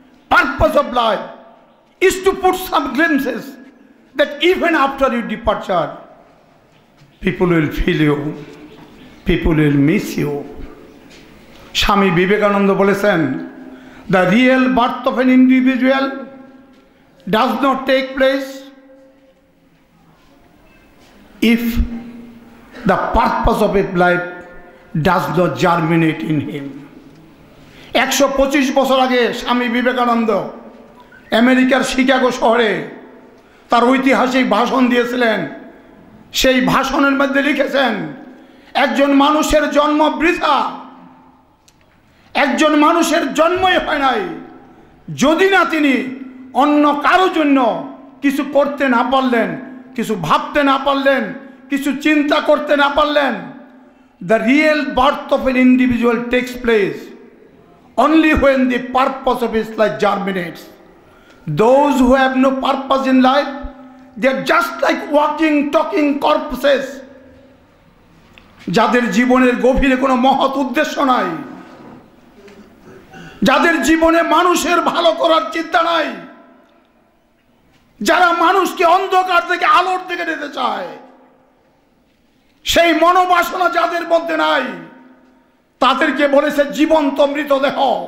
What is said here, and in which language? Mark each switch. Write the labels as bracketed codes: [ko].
[en] Purpose of life is to put some glimpses that even after your departure, people will feel you, people will miss you. [bn] Swami Vivekananda বলেছেন, [en] The real birth of an individual does not take place if the purpose of his life does not germinate in him. [bn] 125 বছর আগে স্বামী বিবেকানন্দ আমেরিকার Chicago শহরে তার ঐতিহাসিক ভাষণ দিয়েছিলেন। সেই ভাষণের মধ্যে লিখেছেন, একজন মানুষের জন্ম বৃথা, একজন মানুষের জন্মই হয় নাই যদি না তিনি অন্য কারো জন্য কিছু করতে না পারলেন, কিছু ভাবতে না পারলেন, কিছু চিন্তা করতে না পারলেন। [en] The real birth of an individual takes place only when the purpose of his life germinates. Those who have no purpose in life, they are just like walking, talking corpses. [bn] যাদের জীবনের গভীরে কোনো মহৎ উদ্দেশ্য নাই, যাদের জীবনে মানুষের ভালো করার চিন্তা নাই, যারা মানুষকে অন্ধকার থেকে আলোর দিকে নিতে চায়, সেই মনোবাসনা যাদের মধ্যে নাই, তাদেরকে বলেছে জীবন্ত মৃতদেহ।